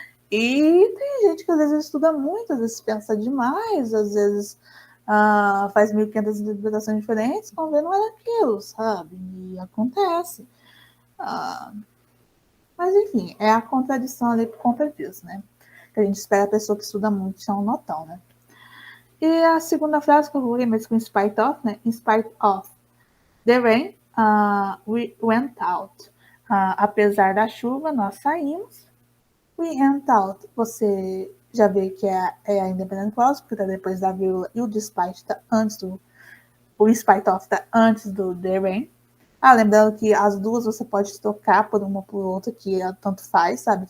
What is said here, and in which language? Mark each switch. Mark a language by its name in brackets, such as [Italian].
[Portuguese] E tem gente que às vezes estuda muito, às vezes pensa demais, às vezes faz 1.500 interpretações diferentes, quando vê não era aquilo, sabe? E acontece. Mas enfim, é a contradição ali por conta disso, né? Que a gente espera a pessoa que estuda muito tirar um notão, né? E a segunda frase que eu coloquei mesmo com in spite of, né? [English] In spite of the rain, we went out. [Portuguese] Apesar da chuva, nós saímos. [English] We went out, [Portuguese] você já vê que é a independent clause, porque está depois da vírgula, e o despite está antes do... O in spite of está antes do [English] the rain. [Portuguese] Lembrando que as duas você pode trocar por uma por outra, que tanto faz, sabe?